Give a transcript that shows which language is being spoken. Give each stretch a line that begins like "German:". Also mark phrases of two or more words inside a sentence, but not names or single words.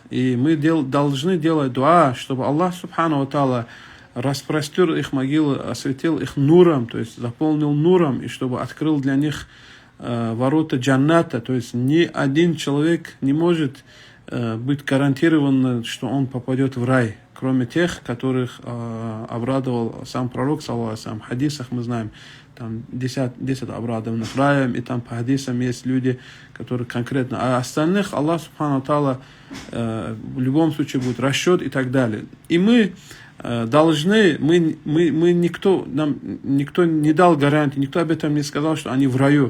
Russian: И мы должны делать дуа, чтобы Аллах
Arabic: سبحانه وتعالى
Russian: распростер их могилы, осветил их нуром, то есть заполнил нуром, и чтобы открыл для них ворота джанната. То есть ни один человек не может быть гарантирован, что он попадет в рай, кроме тех, которых обрадовал сам пророк,
Arabic: صلى الله عليه وسلم.
Russian: В хадисах мы знаем, там 10 обрадованных раем, и там по хадисам есть люди, которые конкретно, а остальных Аллах
Arabic: سبحانه وتعالى
Russian: в любом случае будет расчет и так далее. И мы должны, нам никто не дал гарантии, никто об этом не сказал, что они в раю.